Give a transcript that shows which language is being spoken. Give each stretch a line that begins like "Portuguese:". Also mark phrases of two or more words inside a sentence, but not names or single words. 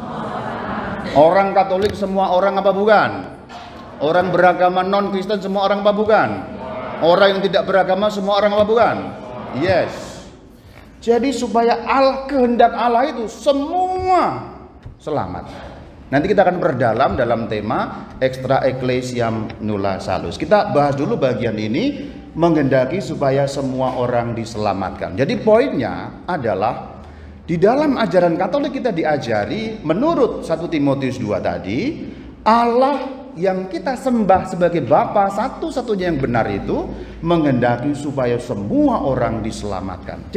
Indonesian: Orang Katolik semua orang apa bukan? Orang beragama non-Kristen semua orang apa bukan? Orang yang tidak beragama semua orang apa bukan? Yes. Jadi supaya kehendak Allah itu semua selamat. Nanti kita akan berdalam dalam tema
Latin: extra ecclesiam nulla salus.
Indonesian: Kita bahas dulu bagian ini, menghendaki supaya semua orang diselamatkan. Jadi poinnya adalah di dalam ajaran Katolik kita diajari menurut 1 Timotius 2 tadi, Allah yang kita sembah sebagai Bapa satu-satunya yang benar itu menghendaki supaya semua orang diselamatkan.